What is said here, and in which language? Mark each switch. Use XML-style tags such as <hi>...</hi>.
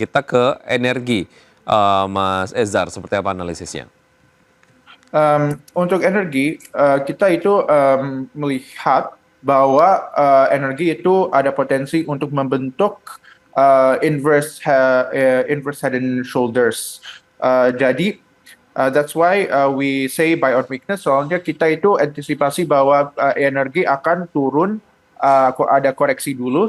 <id>Kita ke energi, Mas Ezar, seperti apa analisisnya? Untuk energi, kita itu melihat bahwa energi itu ada potensi untuk membentuk inverse head and shoulders. Jadi</id> <en>that's why we say buy on weakness.</en> <id>Soalnya kita itu antisipasi bahwa energi akan turun, ada koreksi dulu.</id>